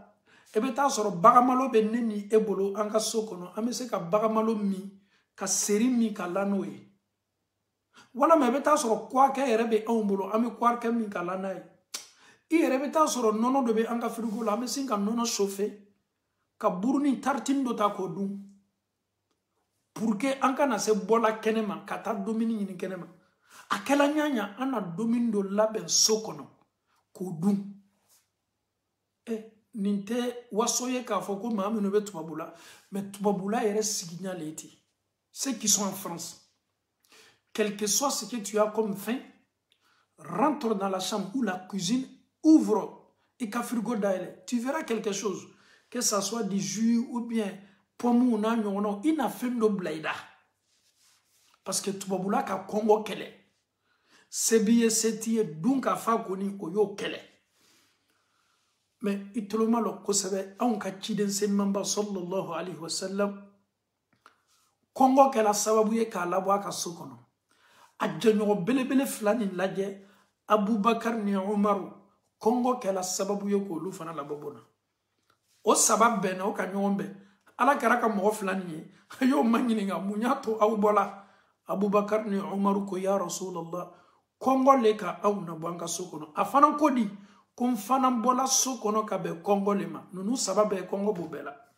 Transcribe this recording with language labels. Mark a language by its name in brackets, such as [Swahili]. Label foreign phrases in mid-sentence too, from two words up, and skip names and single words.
[Bambara] e bɛ taa sɔrɔ bagamalo bɛ ne ni e bolo an ka so kɔnɔ an bɛ se ka bagamalo min ka seri min ka la n'o ye walama e bɛ taa sɔrɔ kuwakɛ yɛrɛ bɛ anw bolo an bɛ kuwakɛ min ka la n'a ye i yɛrɛ bɛ taa sɔrɔ nɔnɔ dɔ bɛ an ka frigo la an bɛ sin ka nɔnɔ chauffer ka buru ni tartine dɔ ta k'o dun [French] pour que [Bambara] an kana se bɔla kɛnɛ ma ka taa dumuni ɲini kɛnɛ ma a kɛla ɲaɲa an na dumuni dɔ labɛn so kɔnɔ k'o dun nin tɛ waso ye k'a fɔ ko maa minnu bɛ tubabu la mais tubabula yɛrɛ sigiɲa le ten [French] ceux qui sont en France quel que soit ce que tu as comme faim rentre dans la chambre ou la cuisine ouvre et [Bambara] ka frigo dayɛlɛ [French] tu verras quelque chose que ça soit du jus ou bien pomme ou [Bambara] n'a ɲɔgɔnnaw i na fɛn dɔ bila i da [French] parce que [Bambara] tubabula ka kɔngɔ kɛlɛ se b'i ye se t'i ye dun ka fa kɔni o y'o kɛlɛ mais i toloma lɔ kosɛbɛ anw ka ciden senumanba [Arabic] صلى الله عليه وسلم [Bambara] kɔngɔ kɛla sababu ye k'a labɔ a ka so kɔnɔ a jɛɲɔgɔn belebele fila nin lajɛ Abubakar ni Umaru kɔngɔ kɛla sababu ye k'olu fana labɔ bona o saba bɛnna o ka ɲɔgɔn bɛn ala kɛra ka mɔgɔ fila nin ye a y'o ma ɲininka mun y'a to aw bɔla Abubakar ni Umaru ko [Arabic] يا رسول الله [Bambara] kɔngɔ le ka aw nabɔ an ka so kɔnɔ a fana ko di ko n fana bɔla so kɔnɔ ka bɛn kɔngɔ le ma nunu saba bɛɛ kɔngɔ b'o bɛɛ la